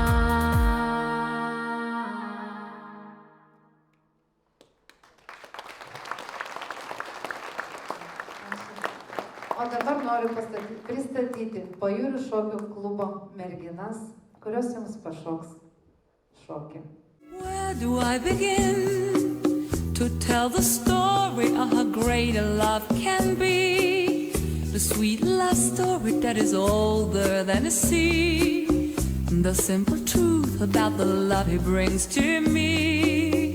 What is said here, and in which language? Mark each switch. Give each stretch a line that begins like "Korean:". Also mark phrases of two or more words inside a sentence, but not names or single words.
Lithuanian: O dabar noriu pristatyti Pajūrių šokių klubo merginas, kurios jums pašoks šokį.
English: Where do I begin to tell the story of how great a love can be? The sweet love story that is older than the sea. The simple truth about the love he brings to me.